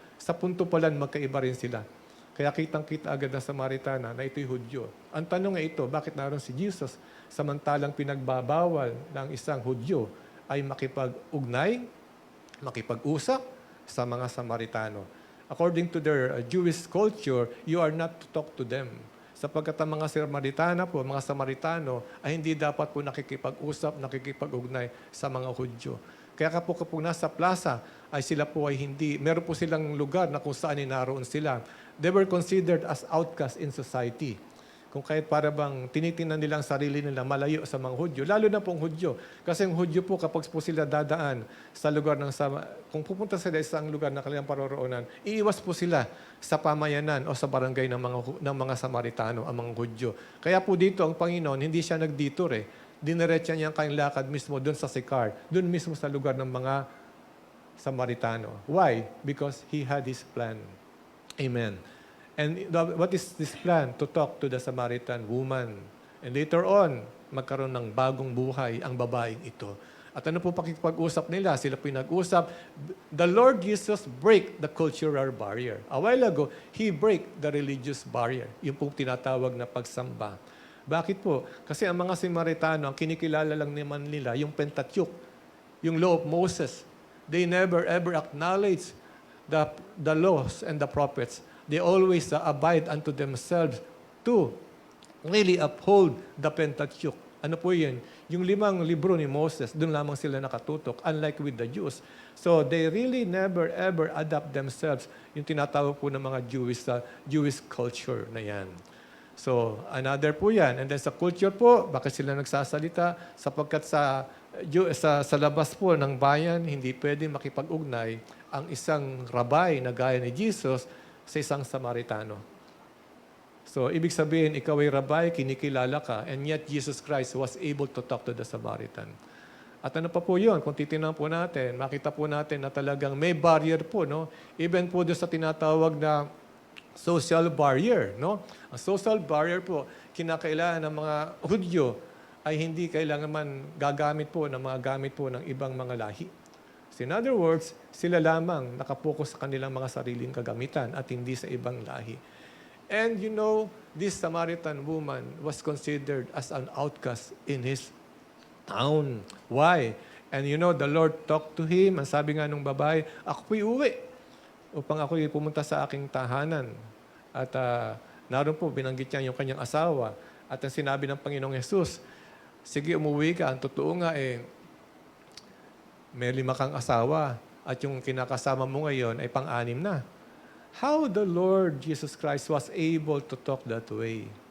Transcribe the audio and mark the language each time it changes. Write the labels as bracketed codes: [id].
[tl] Sa punto pa lang, magkaiba rin sila. Kaya kitang-kita agad ng Samaritana na ito'y Hudyo. Ang tanong ay ito, bakit naroon si Jesus samantalang pinagbabawal ng isang Hudyo ay makipag-ugnay, makipag-usap sa mga Samaritano? [en] According to their Jewish culture, you are not to talk to them. [tl] Sapagkat ang mga Samaritano, ay hindi dapat po nakikipag-usap, nakikipag-ugnay sa mga Hudyo. Kaya kapag nasa plaza, ay sila po ay hindi, meron po silang lugar na kung saan naroon sila. [en] They were considered as outcasts in society. [tl] Kung kahit para bang tinitingnan nila ang sarili nila malayo sa mga Hudyo, lalo na pong Hudyo. Kasi ang Hudyo po, kapag po sila dadaan sa lugar kung pupunta sila sa isang lugar na kanilang paroroonan, iiwas po sila sa pamayanan o sa barangay ng mga Samaritano, ang mga Hudyo. Kaya po dito, ang Panginoon, hindi siya nag-detour eh. Diniretsa niya ang kanyang lakad mismo doon sa Sychar, doon mismo sa lugar ng mga Samaritano. [en] Why? Because He had His plan. Amen. And what is this plan? To talk to the Samaritan woman. [tl] And later on, magkaroon ng bagong buhay ang babaeng ito. At ano po pakikipag-usap nila? Sila pinag-usap. The Lord Jesus break the cultural barrier. [en] A while ago, He break the religious barrier. [tl] Yung pong tinatawag na pagsamba. Bakit po? Kasi ang mga Samaritano, ang kinikilala lang naman nila, yung Pentateuch, yung Law of Moses. [en] They never ever acknowledge the laws and the prophets. They always abide unto themselves to really uphold the Pentateuch. [tl] Ano po yun? Yung 5 libro ni Moses, doon lamang sila nakatutok, unlike with the Jews. [en] So they really never ever adapt themselves, yung tinatawag po ng mga Jewish culture na yan. [tl] So another po yan. And then sa culture po, bakit sila nagsasalita? Sapagkat sa labas po ng bayan, hindi pwede makipag-ugnay ang isang rabay na gaya ni Jesus sa isang Samaritano. [en] So, ibig sabihin, ikaw ay rabay, kinikilala ka, and yet Jesus Christ was able to talk to the Samaritan. [tl] At ano pa po yun? Kung titingnan po natin, makita po natin na talagang may barrier po, no? Even po doon sa tinatawag na social barrier, no? Ang social barrier po, kinakailangan ng mga Hudyo ay hindi kailangan man gagamit po ng mga gamit po ng ibang mga lahi. So in other words, sila lamang nakapokus sa kanilang mga sariling kagamitan at hindi sa ibang lahi. [en] And you know, this Samaritan woman was considered as an outcast in his town. Why? And you know, the Lord talked to him. [tl] Ang sabi nga nung babae, ako'y uwi upang ako'y pumunta sa aking tahanan. At naroon po, binanggit niya yung kanyang asawa. At ang sinabi ng Panginoong Yesus, sige, umuwi ka. Ang totoo nga may 5 kang asawa at yung kinakasama mo ngayon ay pang-6 na. [en] How the Lord Jesus Christ was able to talk that way?